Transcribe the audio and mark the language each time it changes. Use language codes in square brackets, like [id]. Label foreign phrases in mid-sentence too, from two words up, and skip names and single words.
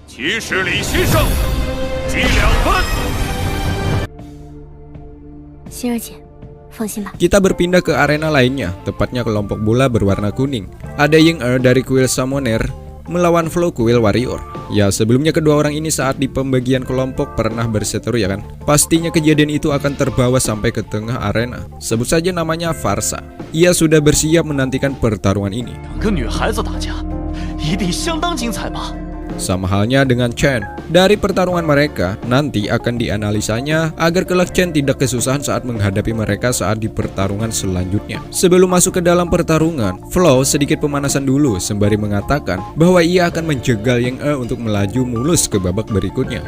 [id] Kita berpindah ke arena lainnya, tepatnya kelompok bola berwarna kuning. Ada Ying-Er dari kuil Summoner melawan Flow Kuil Warrior. Ya, sebelumnya kedua orang ini saat di pembagian kelompok pernah berseteru ya kan. Pastinya kejadian itu akan terbawa sampai ke tengah arena. Sebut saja namanya Farsa. Ia sudah bersiap menantikan pertarungan ini. [zh] 两个女孩子打架，一定相当精彩吧？ [id] Sama halnya dengan Chen. Dari pertarungan mereka, nanti akan dianalisanya agar kelak Chen tidak kesusahan saat menghadapi mereka saat di pertarungan selanjutnya. Sebelum masuk ke dalam pertarungan, Flow sedikit pemanasan dulu sembari mengatakan bahwa ia akan menjegal Yang E untuk melaju mulus ke babak berikutnya.